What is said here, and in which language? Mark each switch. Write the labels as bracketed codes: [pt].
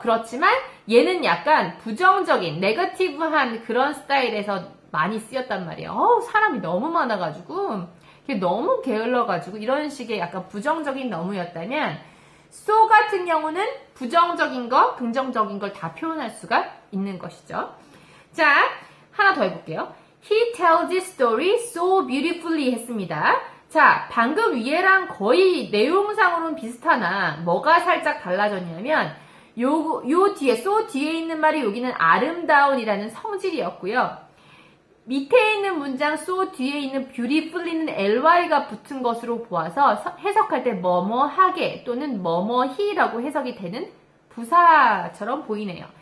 [ko] 그렇지만 얘는 약간 부정적인, 네거티브한 그런 스타일에서 많이 쓰였단 말이에요. 사람이 너무 많아가지고 너무 게을러가지고 이런 식의 약간 부정적인 너무였다면 so 같은 경우는 부정적인 거, 긍정적인 걸 다 표현할 수가 있는 것이죠. 자, 하나 더 해볼게요. [en] He tells this story so beautifully [ko] 했습니다. 자, 방금 위에랑 거의 내용상으로는 비슷하나 뭐가 살짝 달라졌냐면 요 뒤에, so 뒤에 있는 말이 여기는 아름다운이라는 성질이었고요. 밑에 있는 문장 so 뒤에 있는 beautifully는 ly가 붙은 것으로 보아서 해석할 때 뭐뭐하게 또는 뭐뭐히라고 해석이 되는 부사처럼 보이네요.